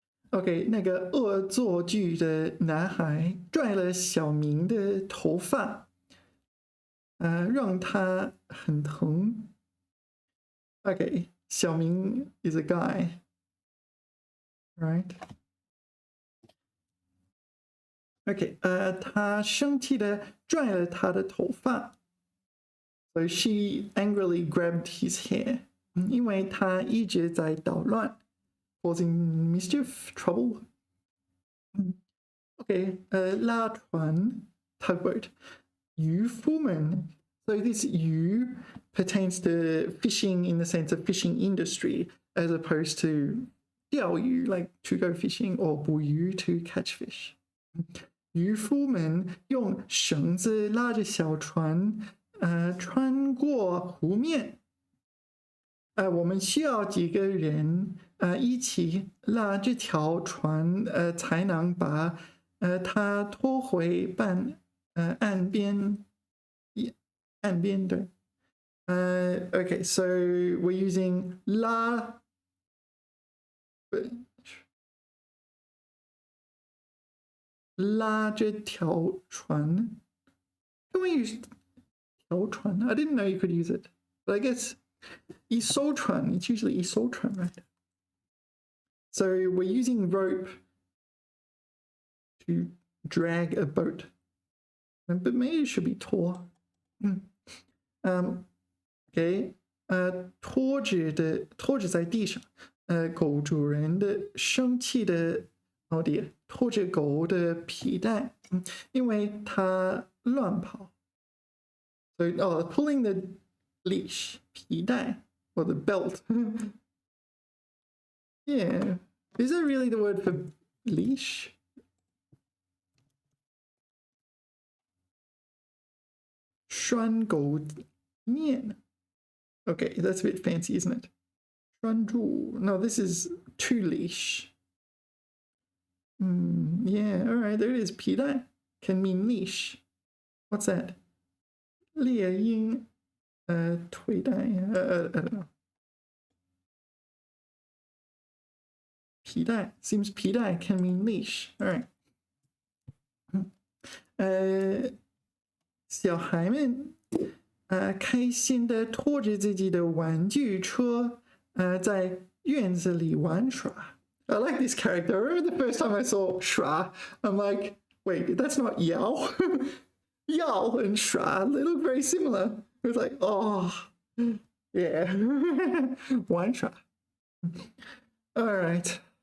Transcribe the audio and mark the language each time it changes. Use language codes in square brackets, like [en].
[zh] OK， 那个恶作剧的男孩拽了小明的头发，让他很疼。 [en] OK， 小明 is a guy, right? [zh] OK， 他生气的拽了他的头发。 [en] So she angrily grabbed his hair. [zh] 因为他一直在捣乱 ， causing mischief, trouble. [en] OK， 拉船 tugboat， 渔夫们 So this 渔 pertains to fishing in the sense of fishing industry, as opposed to 钓鱼 like to go fishing, or 捕鱼 to catch fish. [zh] 渔夫们用绳子拉着小船，穿过湖面。我们需要几个人一起拉这条船，才能把它拖回岸边。岸边对。 [en] Okay, so we're using 拉这条船。 Can we use 条船? I didn't know you could use it, but I guess 一艘船, it's usually 一艘船, right? So we're using rope to drag a boat, but maybe it should be 拖. [zh] Okay, 拖着在地上，狗主人的生气的拖着狗的皮带，因为它乱跑。 [en] So pulling the leash 皮带 or the belt. Yeah, is that really the word for leash? [zh] 拴狗面. [en] Okay, that's a bit fancy, isn't it? 拴住.No, this is to leash. Yeah, all right, there it is. 皮带 can mean leash. What's that? 猎鹰腿带 I don't know. 皮带 seems 皮带 can mean leash. All right. [zh] 小孩们开心的拖着自己的玩具车，在院子里玩耍。 [en] I like this character. I remember the first time I saw Shra, I'm like, wait, that's not Yao. Yao and Shra, they look very similar. It was like, oh, yeah. 玩耍.All right.